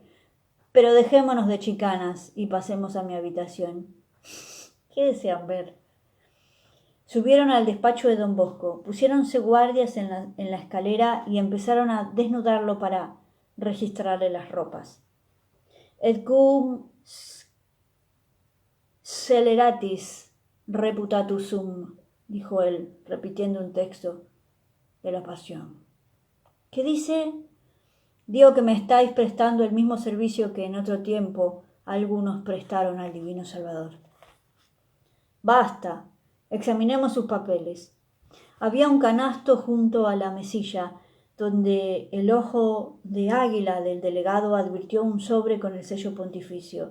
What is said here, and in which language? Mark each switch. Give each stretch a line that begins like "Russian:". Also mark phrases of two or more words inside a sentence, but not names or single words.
Spanish: Pero dejémonos de chicanas y pasemos a mi habitación. ¿Qué desean ver? Subieron al despacho de don Bosco, pusiéronse guardias en la escalera y empezaron a desnudarlo para registrarle las ropas.
Latin: Et cum sceleratis reputatus sum,
Spanish: dijo él, repitiendo un texto de la Pasión. ¿Qué dice? Digo que me estáis prestando el mismo servicio que en otro tiempo algunos prestaron al Divino Salvador. Basta. Examinemos sus papeles. Había un canasto junto a la mesilla, donde el ojo de águila del delegado advirtió un sobre con el sello pontificio.